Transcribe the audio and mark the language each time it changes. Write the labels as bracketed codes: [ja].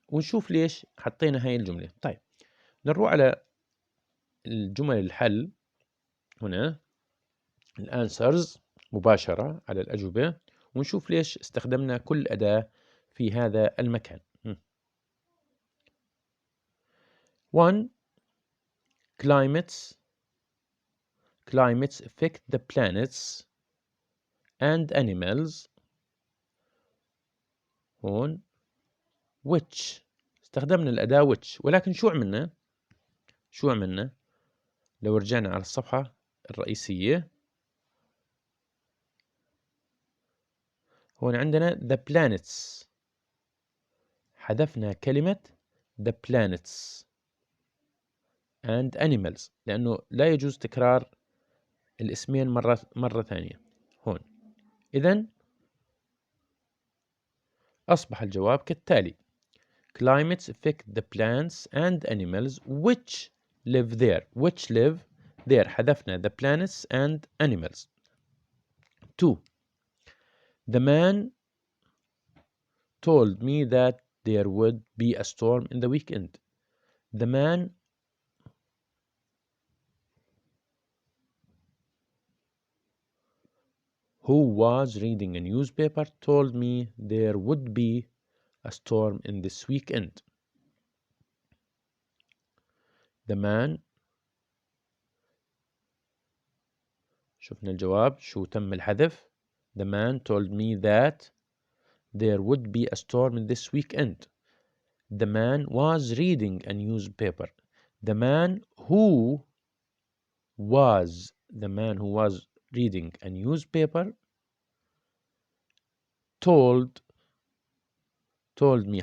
[ar] ونشوف ليش حطينا هاي الجملة. طيب نروح على الجمل الحل هنا الانسرز مباشرة على الأجوبة، ونشوف ليش استخدمنا كل أداة في هذا المكان. [en] 1 climates affect the planets and animals. [ar] هون which استخدمنا الأداة which، ولكن شو عملنا لو رجعنا على الصفحة الرئيسية هون عندنا the planets، حذفنا كلمة [en] the planets and animals [ar] لأنه لا يجوز تكرار الاسمين مرة ثانية هون. إذن أصبح الجواب كالتالي [en] climates affect the plants and animals which live there. Which live there. حذفنا the planets and animals. 2. The man told me that there would be a storm in the weekend. The man who was reading a newspaper told me there would be a storm in this weekend. The man [ar] شفنا الجواب شو تم الحذف. [en] The man told me that there would be a storm in this weekend. The man was reading a newspaper. The man who was reading a newspaper told me.